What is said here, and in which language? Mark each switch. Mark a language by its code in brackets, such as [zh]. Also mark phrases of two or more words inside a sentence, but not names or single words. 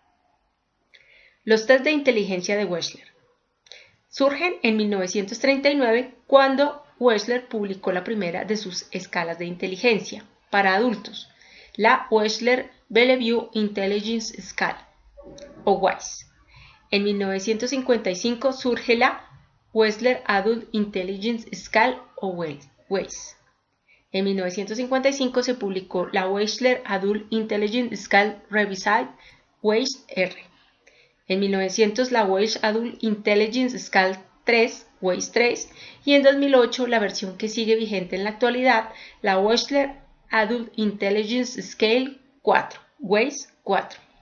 [es] Los test de inteligencia de Wechsler surgen en 1939 cuando Wechsler publicó la primera de sus escalas de inteligencia para adultos, la Wechsler-Bellevue Intelligence Scale, o WISE. En 1955 surge la Wechsler Adult Intelligence Scale, o WAIS. En 1955 se publicó la Wechsler Adult Intelligence Scale Revised, WAIS-R. En 1900 la Wechsler Adult Intelligence Scale 3, WAIS-3, y en 2008 la versión que sigue vigente en la actualidad, la Wechsler Adult Intelligence Scale 4, WAIS-4.